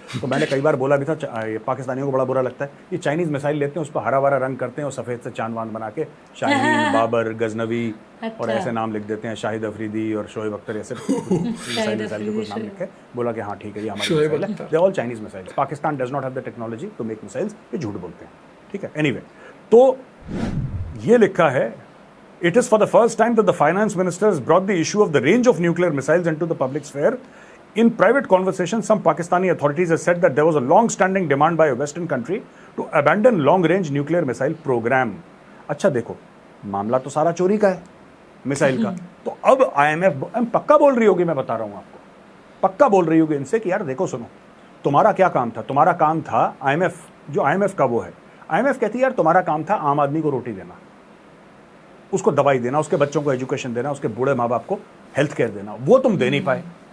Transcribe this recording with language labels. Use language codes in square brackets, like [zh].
[hi] तो मैंने कई बार बोला भी था, ये पाकिस्तानियों को बड़ा बुरा लगता है, ये चाइनीज मिसाइल लेते हैं, उस पर हरा भरा रंग करते हैं और सफ़ेद से चांद वांद बना के शाहीन, बाबर, गजनवी और ऐसे नाम लिख देते हैं, शाहिद अफरीदी और शोएब अख्तर, ऐसे मिसाइल के कुछ नाम लिखे। बोला कि हाँ ठीक है ये हमारी मिसाइल है, [en] They all Chinese missiles. Pakistan does not have the technology to make missiles, [hi] ये झूठ बोलते हैं, ठीक है। [en] anyway, [hi] तो ये लिखा है, [en] it is for the first time that the finance minister has brought the issue of the range of nuclear missiles into the public sphere. In private conversations, some Pakistani authorities have said that there was a long-standing demand by a Western country to abandon long-range nuclear missile program. [hi] अच्छा देखो, मामला तो सारा चोरी का है, missile का। तो अब IMF पक्का बोल रही होगी, मैं बता रहा हूँ आपको, पक्का बोल रही होगी इनसे कि यार देखो सुनो, तुम्हारा क्या काम था? तुम्हारा काम था IMF, जो IMF का वो है, IMF कहती है यार तुम्हारा काम था आम आदमी को रोटी देना, उसको दवाई देना, उसके बच्चों को एजुकेशन देना, उसके बूढ़े माँ बाप को हेल्थ केयर देना, वो तुम दे नहीं पाए।